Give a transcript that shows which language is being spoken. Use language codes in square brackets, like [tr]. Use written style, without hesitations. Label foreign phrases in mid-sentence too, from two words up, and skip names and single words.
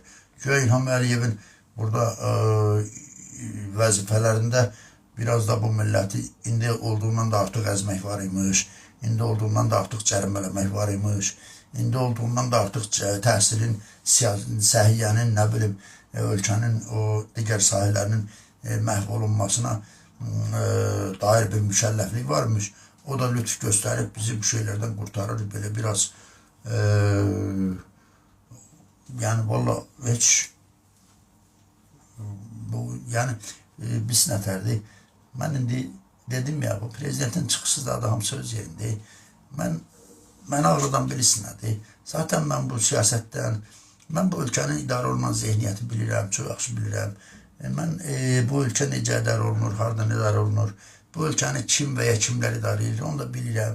[az] Güya İlham Əliyevin burada vəzifələrində biraz da bu milləti indi olduğundan da artıq əzmək var imiş, indi olduğundan da artıq cərimələmək var imiş, indi olduğundan da artıq təhsilin, səhiyyənin, nə bilim, ölkənin o digər sahələrinin məhv olunmasına dair bir mükəlləflik varmış. [tr] O da lütf gösterip bizi bu şeylerden kurtarır. Böyle biraz yani valla hiç bu yani biz nətərdir. [az] Ben indi dedim ya bu prezidentin çıxışı da adam söz yerində. Mən ağrıdan birisi nədir? Zaten ben bu siyasətdən, [tr] ben bu ülkenin [az] idarə olunan zihniyyəti bilirəm, çox yaxşı bilirəm. Mən bu ülke necə idarə olunur, hardan idarə olunur, bu ülkəni kim və ya kimlər idarə edir, onu da bilirəm.